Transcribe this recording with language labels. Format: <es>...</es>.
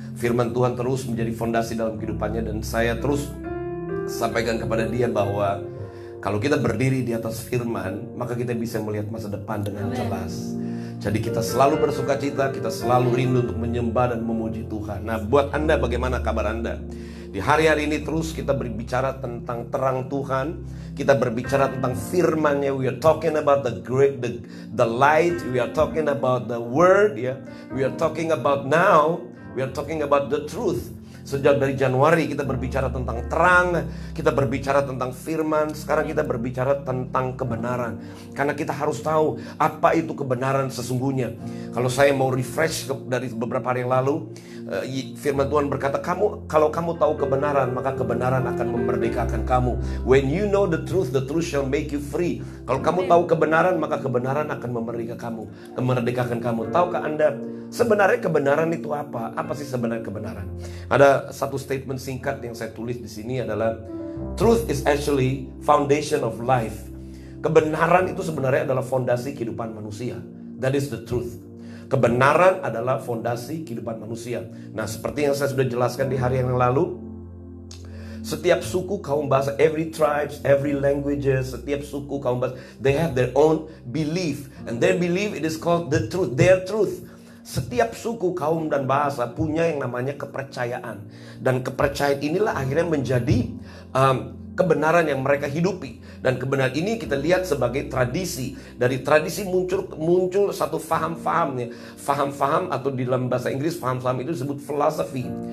<id>Firman Tuhan terus menjadi fondasi dalam kehidupannya. Dan saya terus sampaikan kepada dia bahwa kalau kita berdiri di atas firman, maka kita bisa melihat masa depan dengan jelas. Jadi kita selalu bersuka cita, kita selalu rindu untuk menyembah dan memuji Tuhan. Nah, buat Anda, bagaimana kabar Anda? Di hari-hari ini terus kita berbicara tentang terang Tuhan. Kita berbicara tentang firman-Nya.</id> <en>We are talking about the light. We are talking about the word, ya. We are talking about now. We are talking about the truth.</en> <id>Sejak dari Januari kita berbicara tentang terang, kita berbicara tentang firman. Sekarang kita berbicara tentang kebenaran. Karena kita harus tahu apa itu kebenaran sesungguhnya. Kalau saya mau refresh dari beberapa hari yang lalu, firman Tuhan berkata, kalau kamu tahu kebenaran, maka kebenaran akan memerdekakan kamu.</id> <en>When you know the truth shall make you free.</en> <id>Kalau kamu tahu kebenaran, maka kebenaran akan memerdekakan kamu. Tahukah Anda sebenarnya kebenaran itu apa? Apa sih sebenarnya kebenaran? Ada satu statement singkat yang saya tulis di sini adalah,</id> <en>truth is actually foundation of life.</en> <id>Kebenaran itu sebenarnya adalah fondasi kehidupan manusia.</id> <en>That is the truth.</en> <id>Kebenaran adalah fondasi kehidupan manusia. Nah, seperti yang saya sudah jelaskan di hari yang lalu, setiap suku, kaum bahasa,</id> <en>every tribes, every languages,</en> <id>setiap suku, kaum bahasa,</id> <en>they have their own belief. And their belief, it is called the truth, their truth.</en> <id>Setiap suku, kaum, dan bahasa punya yang namanya kepercayaan. Dan kepercayaan inilah akhirnya menjadi kebenaran yang mereka hidupi. Dan kebenaran ini kita lihat sebagai tradisi. Dari tradisi muncul satu faham-faham, faham-faham, atau di dalam bahasa Inggris faham-faham itu disebut philosophy.</id>